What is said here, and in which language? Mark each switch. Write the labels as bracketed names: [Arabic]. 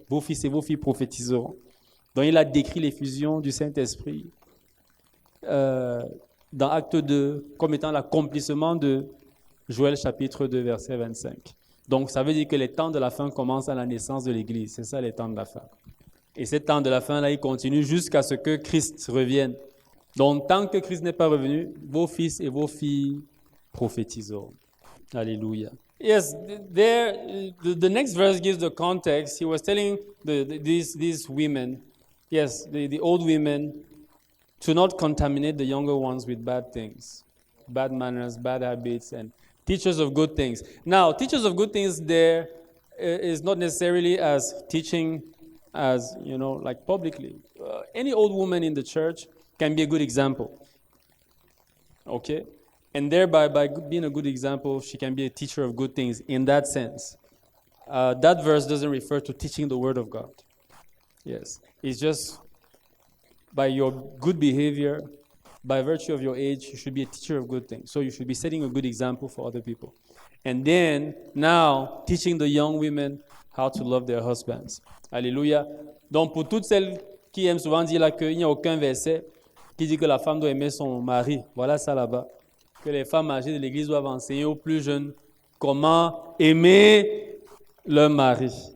[French] Vos fils et vos filles prophétiseront. Donc il a décrit l'effusion du Saint-Esprit dans Acte 2 comme étant l'accomplissement de Joël chapitre 2 verset 25. Donc ça veut dire que les temps de la fin commencent à la naissance de l'Église. C'est ça les temps de la fin. Et ces temps de la fin là, ils continuent jusqu'à ce que Christ revienne. Donc tant que Christ n'est pas revenu, vos fils et vos filles prophétiseront. Alléluia. [English] Yes, the next verse gives the context. He was telling these women, yes, the old women, to not contaminate the younger ones with bad things, bad manners, bad habits, and teachers of good things. Now, teachers of good things there is not necessarily as teaching as, like publicly. Any old woman in the church can be a good example. Okay? And thereby, by being a good example, she can be a teacher of good things in that sense. that verse doesn't refer to teaching the word of God. Yes. It's just by your good behavior, by virtue of your age, you should be a teacher of good things. So you should be setting a good example for other people. And then, now, teaching the young women how to love their husbands. [French] Alléluia. Donc, pour toutes celles qui aiment souvent dire là qu'il n'y a aucun verset qui dit que la femme doit aimer son mari, voilà ça là-bas. Que les femmes âgées de l'Église doivent enseigner aux plus jeunes comment aimer leur mari.